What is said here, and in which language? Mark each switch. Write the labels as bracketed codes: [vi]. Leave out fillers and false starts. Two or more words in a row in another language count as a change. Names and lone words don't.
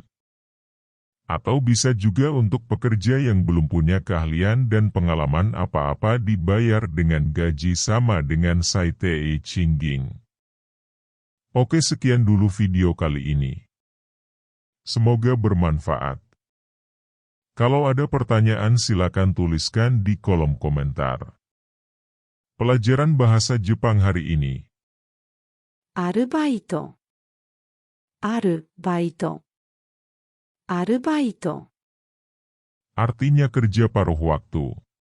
[id] Atau bisa juga untuk pekerja yang belum punya keahlian dan pengalaman apa-apa dibayar dengan gaji sama dengan [ja] 最低賃金. [id] Oke, sekian dulu video kali ini. Semoga bermanfaat. Kalau ada pertanyaan silakan tuliskan di kolom komentar. Pelajaran bahasa Jepang hari ini. [ja] アルバイト。アルバイト。アルバイト。 [id] Artinya kerja paruh waktu.